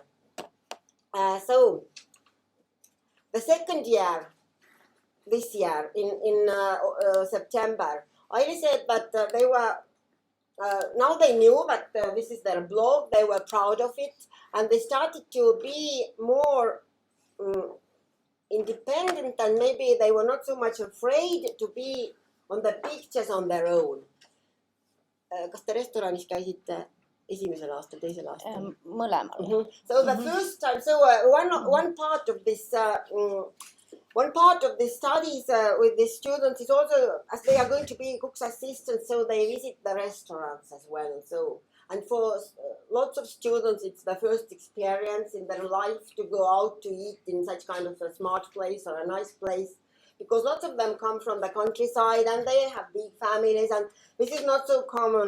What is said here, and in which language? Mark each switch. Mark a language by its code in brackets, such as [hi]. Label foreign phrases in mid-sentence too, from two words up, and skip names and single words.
[en] So the second year, this year in September, I said that they were. Now they knew that this is their blog, they were proud of it, and they started to be more independent, and maybe they were not so much afraid to be on the pictures on their own. [et] Kas te restoranis käisite esimesel aastal, teisel aastal? Mõlemal. [en] So the first time, so one part of this studies with the students is also, as they are going to be cook's assistants, so they visit the restaurants as well. So, and for lots of students, it's the first experience in their life to go out to eat in such kind of a smart place or a nice place, because lots of them come from the countryside and they have big families, and this is not so common.